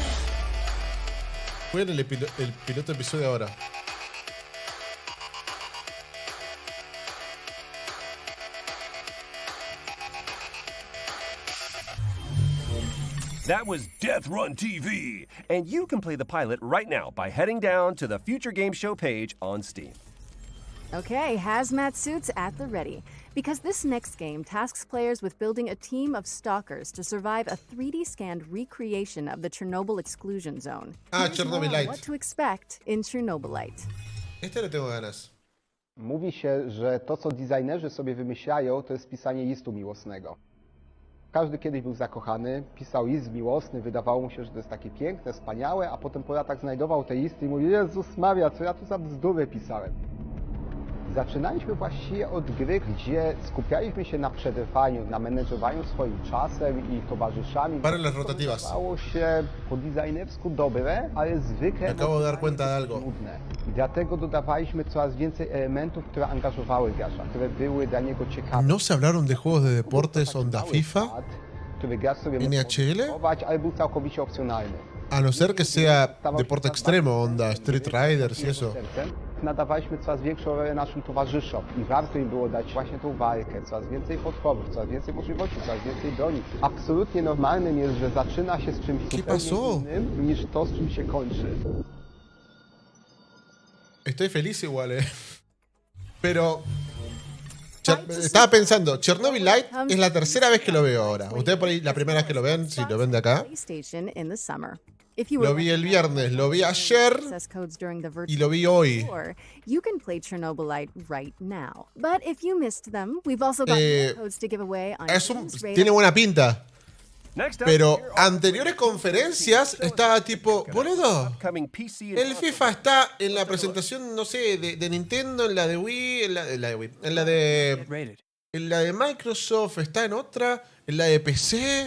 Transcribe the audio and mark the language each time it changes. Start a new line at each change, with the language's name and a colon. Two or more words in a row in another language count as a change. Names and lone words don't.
Spanish: Fue el piloto episodio ahora.
English: That was Death Run TV, and you can play the pilot right now by heading down to the Future Game Show page on Steam. Okay, hazmat suits at the ready. Because this next game tasks players with building a team of stalkers to survive a 3D scanned recreation of the Chernobyl exclusion zone. Here's Chernobylite. what to expect in Chernobylite.
Spanish: Este le tengo ganas.
Polish: Mówi się, że to, co designerzy sobie wymyślają, to jest pisanie listu miłosnego. Każdy kiedyś był zakochany, pisał list miłosny, wydawało mu się, że to jest takie piękne, wspaniałe, a potem po latach znajdował te listy i mówi: Jezus Maria, co ja tu za bzdury pisałem. Zaczynaliśmy właściwie od gry, gdzie skupialiśmy się na przetrwaniu, na menedżowaniu swoim czasem i towarzyszami. Stało się po designersku dobre, ale zwykle nudne. I dlatego dodawaliśmy coraz więcej elementów, które angażowały gracza, które były dla niego ciekawe.
Spanish: ¿No se hablaron de juegos de deportes onda FIFA?
Polish: Który gracz sobie NHL? mógł ale był całkowicie opcjonalny.
Spanish: A no ser que sea deporte extremo, onda Street Riders y eso.
Polish: Nadawaliśmy coraz większą rolę naszym towarzyszom i warto im było dać właśnie tą walkę, coraz więcej podporów, coraz więcej możliwości, coraz więcej broni. Absolutnie normalnym jest, że zaczyna się z czymś zupełnie innym niż to, z czym się kończy.
Spanish: Estoy feliz igual, Pero estaba pensando, Chernobylite es la tercera vez que lo veo ahora. Ustedes por ahí la primera vez que lo ven, si lo ven de acá. Lo vi el viernes, lo vi ayer y lo vi hoy.
English: You can play Chernobylite right now. But if you missed them, we've also got codes to give away on
Spanish: tiene buena pinta. Pero anteriores conferencias estaba tipo, boludo, el FIFA está en la presentación, no sé, de Nintendo, en la de Wii, en la de Microsoft, está en otra, en la de PC.